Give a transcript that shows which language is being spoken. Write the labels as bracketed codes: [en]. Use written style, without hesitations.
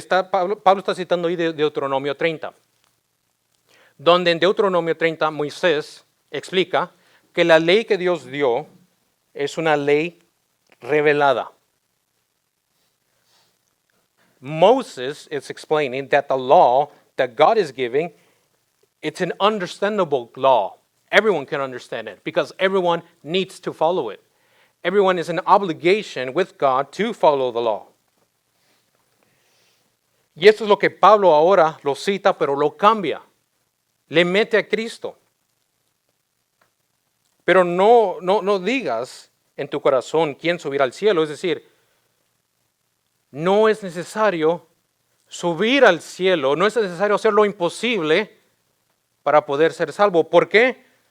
[es] Pablo está citando ahí de Deuteronomio 30, donde en Deuteronomio 30 Moisés explica que la ley que Dios dio es una ley revelada. [en] Moses is explaining that the law that God is giving, it's an understandable law. Everyone can understand it because everyone needs to follow it. Everyone is in obligation with God to follow the law. [es] Y esto es lo que Pablo ahora lo cita, pero lo cambia. Le mete a Cristo. Pero no digas en tu corazón quién subirá al cielo. Es decir, no es necesario subir al cielo, no es necesario hacer lo imposible para poder ser salvo. ¿Por qué?